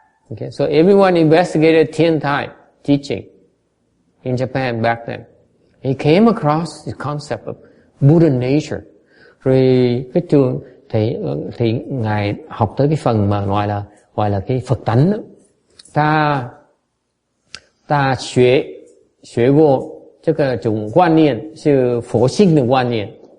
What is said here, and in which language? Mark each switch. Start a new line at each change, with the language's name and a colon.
English: Okay, so everyone investigated Thiên-Tai teaching in Japan back then. He came across the concept of Buddha nature.
Vietnamese: Rồi cái trường thì ngài học tới cái phần mà gọi là cái Phật tánh đó.
Chinese: Ta 学过这个种观念是佛性的观念。